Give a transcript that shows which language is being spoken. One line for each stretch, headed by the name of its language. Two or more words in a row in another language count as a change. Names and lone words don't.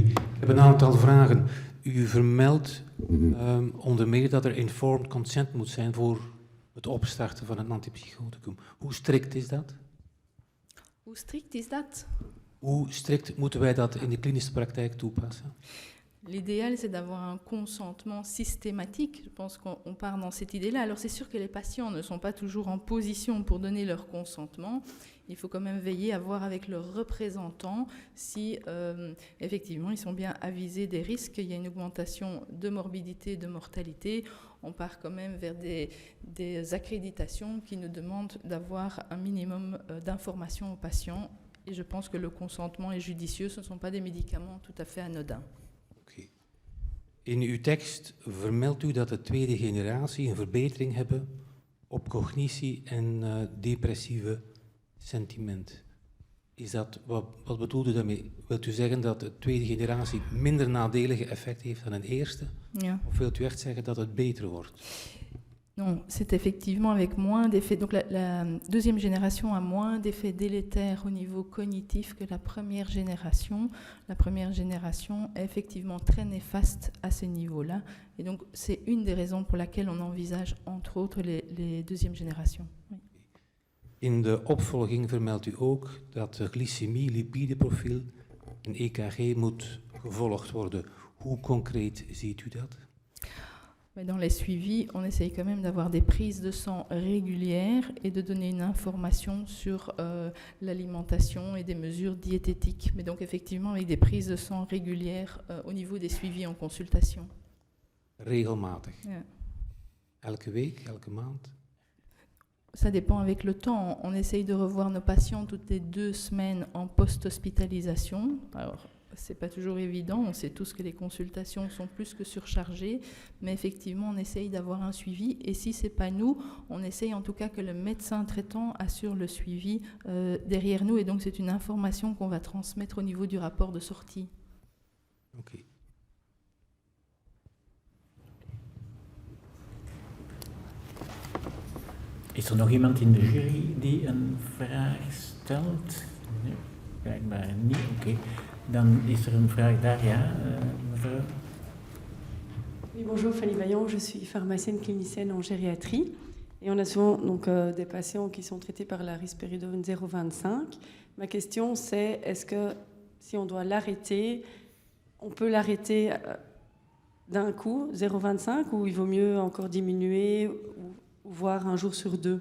Dutch: Ik heb een aantal vragen. U vermeldt onder meer dat er
English: informed consent
Dutch: moet zijn voor het opstarten van een antipsychoticum. Hoe strikt is dat? Hoe strikt is dat? Hoe strikt moeten wij dat in de klinische praktijk toepassen?
French: L'idéal, c'est d'avoir un consentement systématique. Je pense qu'on part dans cette idée-là. Alors, c'est sûr que les patients ne sont pas toujours en position pour donner leur consentement. Il faut quand même veiller à voir avec leurs représentants si, effectivement, ils sont bien avisés des risques. Il y a une augmentation de morbidité, de mortalité. On part quand même vers des accréditations qui nous demandent d'avoir un minimum d'informations aux patients. Et je pense que le consentement est judicieux. Ce ne sont pas des médicaments tout à fait anodins.
Dutch: In uw tekst vermeldt u dat de tweede generatie een verbetering hebben op cognitie en depressieve sentiment. Is dat, wat bedoelt u daarmee? Wilt u zeggen dat de tweede generatie minder nadelige effect heeft dan een eerste? Ja. Of wilt u echt zeggen dat het beter wordt?
French: Non, c'est effectivement avec moins d'effets. Donc la deuxième génération a moins d'effets délétères au niveau cognitif que la première génération. La première génération est effectivement très néfaste à ce niveau-là. Et donc c'est une des raisons pour laquelle on envisage entre autres les deuxièmes générations. Oui.
Dutch: In de opvolging vermeldt u ook dat de glycemie, lipideprofiel en EKG moet gevolgd worden. Hoe concreet ziet u dat?
French: Dans les suivis, on essaye quand même d'avoir des prises de sang régulières et de donner une information sur l'alimentation et des mesures diététiques. Mais donc effectivement avec des prises de sang régulières au niveau des suivis en consultation.
Dutch: Regelmatig? Ja. Elke week, elke maand?
French: Ça dépend avec le temps. On essaye de revoir nos patients toutes les 2 semaines en post-hospitalisation. Alors, c'est pas toujours évident, on sait tous que les consultations sont plus que surchargées, mais effectivement on essaye d'avoir un suivi et si c'est pas nous, on essaye en tout cas que le médecin traitant assure le suivi derrière nous et donc c'est une information qu'on va transmettre au niveau du rapport de sortie.
Dutch: Okay. Is er nog iemand in de jury die een vraag stelt? Nee, blijkbaar niet. Oké. Dan is er een vraag daar, ja, mevrouw.
French: Oui, bonjour, Fanny Vaillant, je suis pharmacienne clinicienne en gériatrie. Et on a souvent donc, des patients qui sont traités par la risperidone 0,25. Ma question c'est, est-ce que si on doit l'arrêter, on peut l'arrêter d'un coup, 0,25, ou il vaut mieux encore diminuer, ou voir un jour sur 2?